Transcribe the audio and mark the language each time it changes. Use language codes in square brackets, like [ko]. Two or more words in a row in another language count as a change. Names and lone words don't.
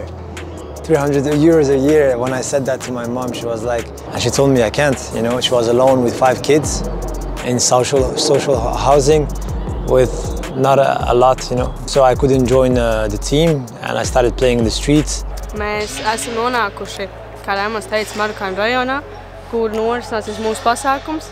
[en] 300 euros a year. When I said that to my mom, she was like, and she told me I can't, you know. She was alone with 5 kids in social housing with not a lot, you know. So I couldn't join the team and I started playing in the streets. [lv] Mēs esam nonākuši, kā Rēmons teica, Marokāņu rajonā, kur norisināsies mūsu pasākums.